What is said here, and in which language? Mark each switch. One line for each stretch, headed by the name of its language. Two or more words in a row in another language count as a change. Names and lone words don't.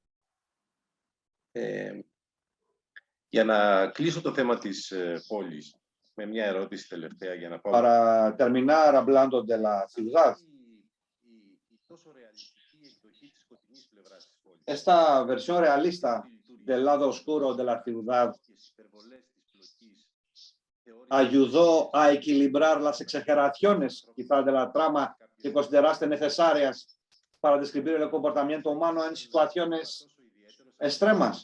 Greek: Για να κλείσω το θέμα της πόλης, με μια ερώτηση τελευταία για να πάω.
Spanish: Para terminar hablando de la ciudad, esta versión realista del lado oscuro de la ciudad ayudó a equilibrar las exageraciones, quizás de la trama que consideraste necesarias para describir el comportamiento humano en situaciones extremas.